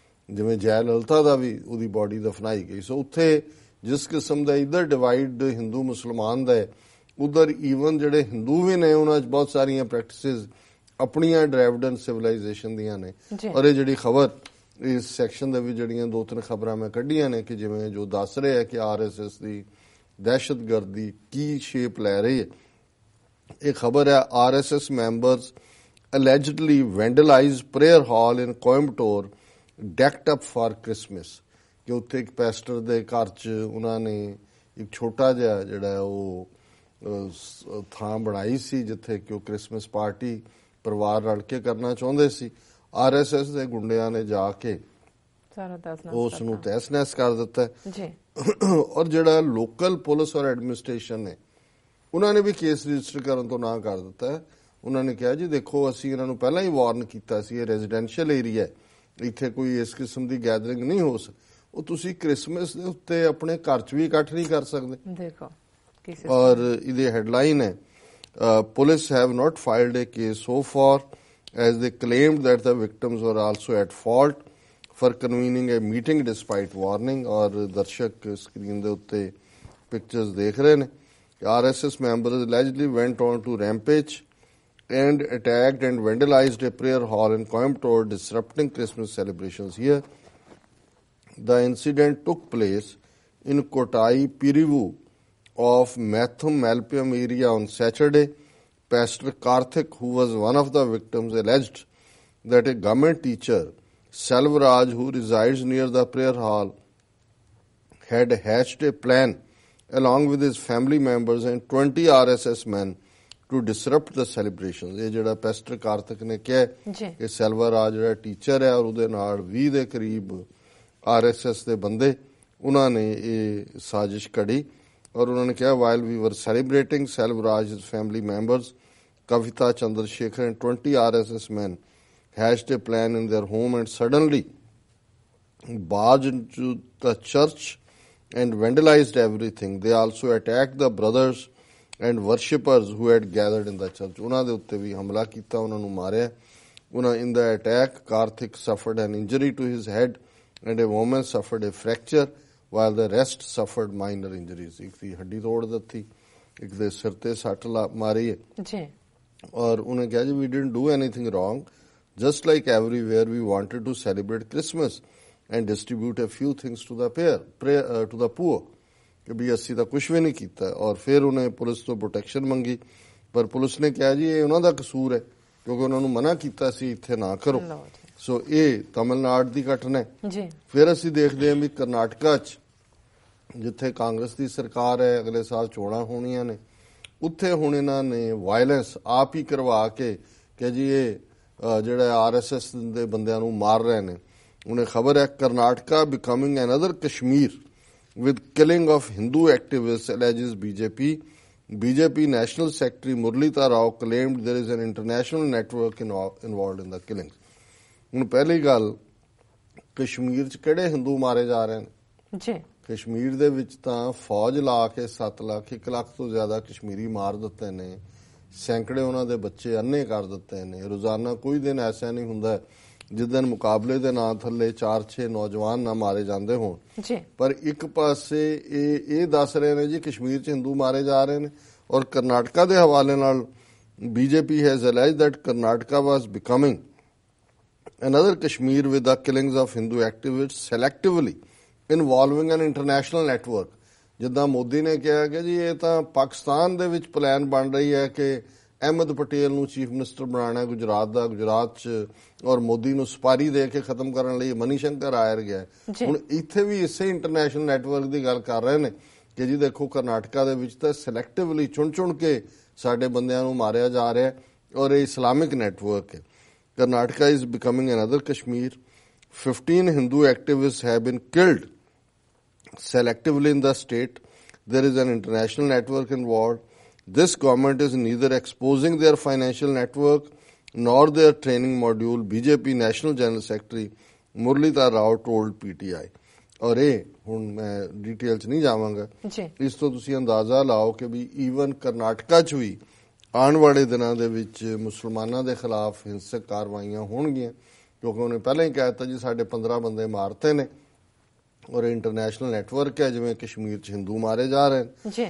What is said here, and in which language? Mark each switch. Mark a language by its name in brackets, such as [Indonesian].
[Punjabi] ਜਿਵੇਂ ਜੈ ਲਲਿਤਾ ਦਾ ਵੀ ਉਹਦੀ ਬਾਡੀ ਦਫਨਾਈ ਗਈ। ਸੋ ਉੱਥੇ ਜਿਸ ਕਿਸਮ ਦਾ ਇੱਧਰ ਡਿਵਾਈਡ ਹਿੰਦੂ ਮੁਸਲਮਾਨ ਦਾ ਹੈ ਉਧਰ ਈਵਨ ਜਿਹੜੇ ਹਿੰਦੂ ਵੀ ਨੇ ਉਹਨਾਂ 'ਚ ਬਹੁਤ ਸਾਰੀਆਂ ਪ੍ਰੈਕਟਿਸਿਸ ਆਪਣੀਆਂ ਡ੍ਰੈਵਿਡਨ ਸਿਵਲਾਈਜੇਸ਼ਨ ਦੀਆਂ ਨੇ। ਔਰ ਇਹ ਜਿਹੜੀ ਖਬਰ ਇਸ ਸੈਕਸ਼ਨ ਦੇ ਵਿੱਚ ਜਿਹੜੀਆਂ 2-3 ਖਬਰਾਂ ਮੈਂ ਕੱਢੀਆਂ ਨੇ ਕਿ ਜਿਵੇਂ ਜੋ ਦੱਸ ਰਹੇ ਹੈ ਕਿ RSS ਦੀ ਦਹਿਸ਼ਤਗਰਦੀ ਕੀ ਸ਼ੇਪ ਲੈ ਰਹੀ ਹੈ। ਇਹ ਖਬਰ ਹੈ [English] RSS members allegedly vandalized prayer hall in Coimbatore decked up for Christmas। [Punjabi] ਕਿ ਉੱਥੇ ਇੱਕ ਪੈਸਟਰ ਦੇ ਘਰ 'ਚ ਉਹਨਾਂ ਨੇ ਇੱਕ ਛੋਟਾ ਜਿਹਾ ਜਿਹੜਾ ਉਹ ਥਾਂ ਬਣਾਈ ਸੀ ਜਿੱਥੇ ਕਿ ਉਹ ਕ੍ਰਿਸਮਸ ਪਾਰਟੀ ਪਰਿਵਾਰ ਰਲ ਕੇ ਕਰਨਾ ਚਾਹੁੰਦੇ ਸੀ। RSS ਦੇ ਗੁੰਡਿਆਂ ਨੇ ਜਾ ਕੇ ਉਸ ਨੂੰ ਤਹਿਸ-ਨਹਿਸ ਕਰ ਦਿੱਤਾ ਜੀ। ਔਰ ਜਿਹੜਾ ਲੋਕਲ ਪੁਲਿਸ ਔਰ ਐਡਮਿਨਿਸਟ੍ਰੇਸ਼ਨ ਨੇ ਉਹਨਾਂ ਨੇ ਵੀ ਕੇਸ ਰਜਿਸਟਰ ਕਰਨ ਤੋਂ ਨਾ ਕਰ ਦਿੱਤਾ। ਉਹਨਾਂ ਨੇ ਕਿਹਾ ਜੀ ਦੇਖੋ ਅਸੀਂ ਇਹਨਾਂ ਨੂੰ ਪਹਿਲਾਂ ਹੀ ਵਾਰਨ ਕੀਤਾ ਸੀ, ਇਹ ਰੈਜ਼ੀਡੈਂਸ਼ੀਅਲ ਏਰੀਆ, ਇੱਥੇ ਕੋਈ ਇਸ ਕਿਸਮ ਦੀ ਗੈਦਰਿੰਗ ਨਹੀਂ ਹੋ ਸਕਦੀ। ਉਹ ਤੁਸੀਂ ਕ੍ਰਿਸਮਸ ਦੇ ਉੱਤੇ ਆਪਣੇ ਘਰ 'ਚ ਵੀ ਇਕੱਠ ਨਹੀਂ ਕਰ ਸਕਦੇ। ਦੇਖੋ ਔਰ ਇਹਦੀ ਹੈਡਲਾਈਨ ਹੈ [English] Police have not filed a case so far as they claimed that the victims were also at fault for convening a meeting despite warning. [Punjabi] ਔਰ ਦਰਸ਼ਕ ਸਕਰੀਨ ਦੇ ਉੱਤੇ ਪਿਕਚਰਸ ਦੇਖ ਰਹੇ ਨੇ। [English] RSS members allegedly went on to rampage and attacked and vandalized a prayer hall in Coimbatore, disrupting Christmas celebrations here. The incident took place in Kotai Pirivu of Mathum Malpium area on Saturday. Pastor Karthik, who was one of the victims, alleged that a government teacher, Selvaraj, who resides near the prayer hall, had hatched a plan along with his family members and 20 RSS men to disrupt the celebrations। [Punjabi] ਇਹ ਜਿਹੜਾ ਪੈਸਟਰ ਕਾਰਤਿਕ ਨੇ ਕਿਹਾ ਕਿ ਸੈਲਵਰਾਜ ਜਿਹੜਾ teacher ਹੈ ਔਰ ਉਹਦੇ ਨਾਲ 20 ਦੇ ਕਰੀਬ RSS ਦੇ ਬੰਦੇ ਉਹਨਾਂ ਨੇ ਇਹ ਸਾਜ਼ਿਸ਼ ਘੜੀ। ਔਰ ਉਹਨਾਂ ਨੇ ਕਿਹਾ [English] while we were celebrating, Selvaraj, his family members, Kavita Chandrasekhar and 20 RSS men hatched a plan in their home and suddenly barged into the church and vandalized everything. They also attacked the brothers and worshippers who had gathered in the church। [Punjabi] ਉਹਨਾਂ ਦੇ ਉੱਤੇ ਵੀ ਹਮਲਾ ਕੀਤਾ, ਉਹਨਾਂ ਨੂੰ ਮਾਰਿਆ। [English] In the attack, Karthik suffered an injury to his head and a woman suffered a fracture while the rest suffered minor injuries। [Punjabi] ਇੱਕ ਦੀ ਹੱਡੀ ਤੋੜ ਦਿੱਤੀ, ਇੱਕ ਦੇ ਸਿਰ ਤੇ ਸੱਟ ਮਾਰੀ ਹੈ ਜੀ। ਔਰ ਉਹਨੇ ਕਿਹਾ ਜੀ [English] we didn't do anything wrong, just like everywhere we wanted to celebrate Christmas and distribute a few things to the to the poor। [Punjabi] ਕਿ ਵੀ ਅਸੀਂ ਤਾਂ ਕੁਛ ਵੀ ਨਹੀਂ ਕੀਤਾ। ਔਰ ਫਿਰ ਉਹਨੇ ਪੁਲਿਸ ਤੋਂ ਪ੍ਰੋਟੈਕਸ਼ਨ ਮੰਗੀ, ਪਰ ਪੁਲਿਸ ਨੇ ਕਿਹਾ ਜੀ ਇਹ ਉਹਨਾਂ ਦਾ ਕਸੂਰ ਹੈ ਕਿਉਂਕਿ ਉਹਨਾਂ ਨੂੰ ਮਨਾ ਕੀਤਾ ਸੀ ਇੱਥੇ ਨਾ ਕਰੋ। ਸੋ ਇਹ ਤਮਿਲਨਾਡੂ ਦੀ ਘਟਨਾ ਹੈ। ਫਿਰ ਅਸੀਂ ਦੇਖਦੇ ਹਾਂ ਵੀ ਕਰਨਾਟਕਾ 'ਚ ਜਿੱਥੇ ਕਾਂਗਰਸ ਦੀ ਸਰਕਾਰ ਹੈ, ਅਗਲੇ ਸਾਲ ਚੋਣਾਂ ਹੋਣੀਆਂ ਨੇ, ਉੱਥੇ ਹੁਣ ਇਹਨਾਂ ਨੇ ਵਾਇਲੈਂਸ ਆਪ ਹੀ ਕਰਵਾ ਕੇ ਕਿ ਜੀ ਇਹ ਜਿਹੜਾ RSS ਦੇ ਬੰਦਿਆਂ ਨੂੰ ਮਾਰ ਰਹੇ ਨੇ। ਉਹਨੇ ਖਬਰ ਹੈ [English] Karnataka becoming another Kashmir with killing of Hindu activists, alleges BJP. BJP National Secretary Muralidhar Rao claimed there is an international network involved in the killings। [Punjabi] ਹੁਣ ਪਹਿਲੀ ਗੱਲ ਕਸ਼ਮੀਰ 'ਚ ਕਿਹੜੇ ਹਿੰਦੂ ਮਾਰੇ ਜਾ ਰਹੇ ਨੇ ਜੀ? ਕਸ਼ਮੀਰ ਦੇ ਵਿੱਚ ਤਾਂ ਫੌਜ ਲਾ ਕੇ 7 ਲੱਖ 1 ਲੱਖ ਤੋਂ ਜ਼ਿਆਦਾ ਕਸ਼ਮੀਰੀ ਮਾਰ ਦਿੱਤੇ ਨੇ, ਸੈਂਕੜੇ ਉਹਨਾਂ ਦੇ ਬੱਚੇ ਅੰਨੇ ਕਰ ਦਿੱਤੇ ਨੇ। ਰੋਜ਼ਾਨਾ ਕੋਈ ਦਿਨ ਐਸਾ ਨਹੀਂ ਹੁੰਦਾ ਜਿਸ ਦਿਨ ਮੁਕਾਬਲੇ ਦੇ ਨਾਂ ਥੱਲੇ 4-6 ਨੌਜਵਾਨ ਨਾ ਮਾਰੇ ਜਾਂਦੇ ਹੋਣ ਜੀ। ਪਰ ਇੱਕ ਪਾਸੇ ਇਹ ਦੱਸ ਰਹੇ ਨੇ ਜੀ ਕਸ਼ਮੀਰ 'ਚ ਹਿੰਦੂ ਮਾਰੇ ਜਾ ਰਹੇ ਨੇ। ਔਰ ਕਰਨਾਟਕਾ ਦੇ ਹਵਾਲੇ ਨਾਲ [English] BJP has alleged that Karnataka was becoming another Kashmir with the killings of Hindu activists selectively involving an international network। [Punjabi] ਜਿੱਦਾਂ ਮੋਦੀ ਨੇ ਕਿਹਾ ਕਿ ਜੀ ਇਹ ਤਾਂ ਪਾਕਿਸਤਾਨ ਦੇ ਵਿੱਚ ਪਲਾਨ ਬਣ ਰਹੀ ਹੈ ਕਿ ਅਹਿਮਦ ਪਟੇਲ ਨੂੰ ਚੀਫ ਮਿਨਿਸਟਰ ਬਣਾਉਣਾ ਗੁਜਰਾਤ ਦਾ, ਗੁਜਰਾਤ 'ਚ ਔਰ ਮੋਦੀ ਨੂੰ ਸੁਪਾਰੀ ਦੇ ਕੇ ਖਤਮ ਕਰਨ ਲਈ ਮਨੀਸ਼ੰਕਰ ਆਇਰ ਗਿਆ। ਹੁਣ ਇੱਥੇ ਵੀ ਇਸੇ ਇੰਟਰਨੈਸ਼ਨਲ ਨੈਟਵਰਕ ਦੀ ਗੱਲ ਕਰ ਰਹੇ ਨੇ ਕਿ ਜੀ ਦੇਖੋ ਕਰਨਾਟਕਾ ਦੇ ਵਿੱਚ ਤਾਂ ਸਿਲੈਕਟਿਵਲੀ ਚੁਣ ਕੇ ਸਾਡੇ ਬੰਦਿਆਂ ਨੂੰ ਮਾਰਿਆ ਜਾ ਰਿਹਾ ਔਰ ਇਹ ਇਸਲਾਮਿਕ ਨੈਟਵਰਕ ਹੈ। [English] Karnataka is becoming another Kashmir. 15 Hindu activists have been killed selectively in the state. There is an international network involved. This government is neither exposing their financial network nor their training module, BJP National General Secretary Muralidhar Rao told PTI। [Punjabi] ਔਰ ਇਹ ਹੁਣ ਮੈਂ detail 'ਚ ਨਹੀਂ ਜਾਵਾਂਗਾ, ਇਸ ਤੋਂ ਤੁਸੀਂ ਅੰਦਾਜ਼ਾ ਲਾਓ ਕਿ ਵੀ ਈਵਨ ਕਰਨਾਟਕਾ 'ਚ ਵੀ ਆਉਣ ਵਾਲੇ ਦਿਨਾਂ ਦੇ ਵਿੱਚ ਮੁਸਲਮਾਨਾਂ ਦੇ ਖਿਲਾਫ ਹਿੰਸਕ ਕਾਰਵਾਈਆਂ ਹੋਣਗੀਆਂ ਕਿਉਂਕਿ ਉਹਨੇ ਪਹਿਲਾਂ ਹੀ ਕਹਿ ਦਿੱਤਾ ਜੀ ਸਾਡੇ 15 ਬੰਦੇ ਮਾਰਤੇ ਨੇ ਔਰ ਇੰਟਰਨੈਸ਼ਨਲ ਨੈਟਵਰਕ ਹੈ ਜਿਵੇਂ ਕਸ਼ਮੀਰ 'ਚ ਹਿੰਦੂ ਮਾਰੇ ਜਾ ਰਹੇ ਨੇ।